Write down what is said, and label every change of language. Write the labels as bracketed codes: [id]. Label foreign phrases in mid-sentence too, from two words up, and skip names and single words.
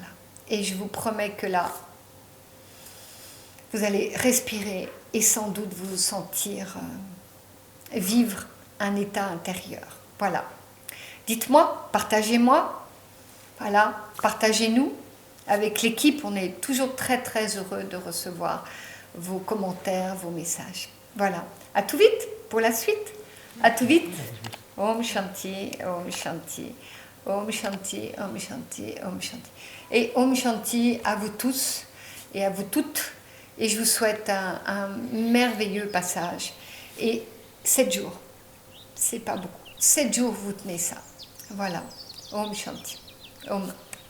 [fr] Et je vous promets que là, vous allez respirer et sans doute vous sentir vivre un état intérieur. Voilà. Dites-moi, partagez-moi. Voilà, partagez-nous. Avec l'équipe, on est toujours très très heureux de recevoir vos commentaires, vos messages. Voilà. À tout vite pour la suite. À tout vite. [sa] Om Shanti, Om Shanti, Om Shanti, Om Shanti, Om Shanti. [fr] Et [sa] Om Shanti [fr] à vous tous et à vous toutes. Et je vous souhaite un merveilleux passage. Et 7 jours, c'est pas beaucoup. 7 jours, vous tenez ça. Voilà. [sa] Om Shanti. Om.